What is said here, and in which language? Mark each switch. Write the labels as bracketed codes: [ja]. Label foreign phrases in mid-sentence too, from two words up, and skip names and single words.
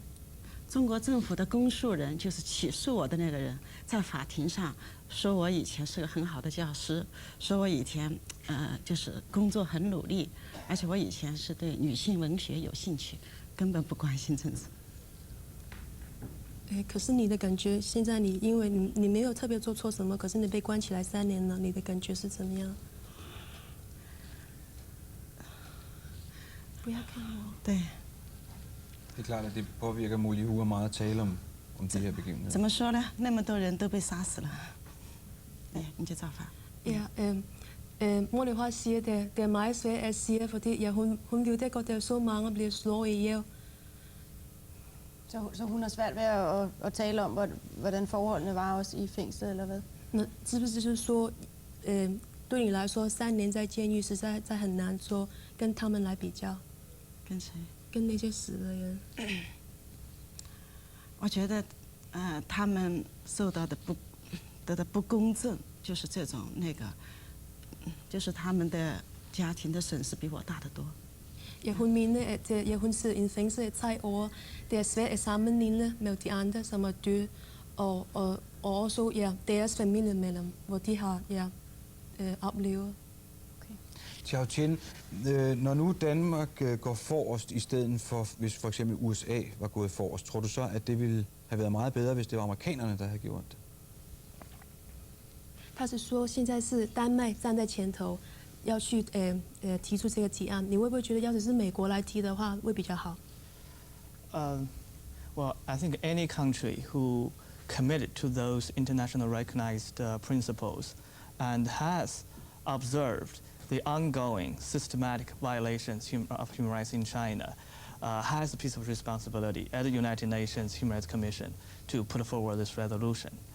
[zh] 中国政府的公诉人就是起诉我的那个人，在法庭上说我以前是个很好的教师，说我以前就是工作很努力，而且我以前是对女性文学有兴趣，根本不关心政治。可是你的感觉，现在因为你没有特别做错什么，可是你被关起来3年了，你的感觉是怎么样？不要看我。对。 [da] Det er klart, at det påvirker Mulihu meget at tale om de her begivenheder. [zh] 怎么说呢？那么多人都被殺死了。你就照法。 [da] Ja, Mulihu siger, det er meget svært at sige, fordi hun ville det godt, at så mange bliver slået ihjel. Så hun har svært ved at tale om, hvordan forholdene var også i fængslet, eller hvad? [zh] 那是不是就是说，对你来说3年在监狱实在很难说跟他们来比较？跟谁？跟那些死的人。我觉得，他们受到的不公正，就是这种就是他们的家庭的损失比我大得多。 [da] Ja, hun mener, at hun sidder i en fængsel i 3 år. Det er svært at sammenligne med de andre, som er døde, og også deres familiemedlemmer, hvor de har oplevet. Xiao, når nu Danmark går forrest i stedet for, hvis for eksempel USA var gået forrest, tror du så, at det ville have været meget bedre, hvis det var amerikanerne, der havde gjort det? [zh] 他是说现在是丹麦站在前头，要去提出这个提案，你会不会觉得要是美国来提的话会比较好？ [en] Well, I think any country who committed to those international recognized principles and has observed the ongoing systematic violations of human rights in China has a piece of responsibility at the United Nations Human Rights Commission to put forward this resolution.